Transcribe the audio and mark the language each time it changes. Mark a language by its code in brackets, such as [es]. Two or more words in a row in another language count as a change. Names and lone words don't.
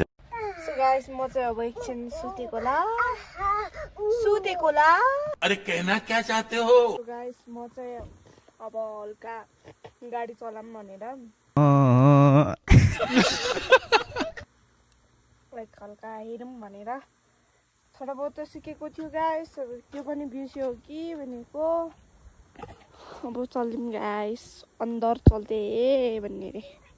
[en] So guys, [ne] म चाहिँ अब एकछिन सुतेको ला [hi] अरे कहना क्या चाहते हो? [en] So guys, [ne] म चाहिँ अब हल्का गाडी चलाम भनेर लाइक हल्का हेरौँ भनेर [hi] थोडा बहुत [ne] त सिकेको थियो गाइस त्यो पनि बिर्स्यो कि भनेको अब चल्दिम गाइस अंदर चल्दै भन्ने रे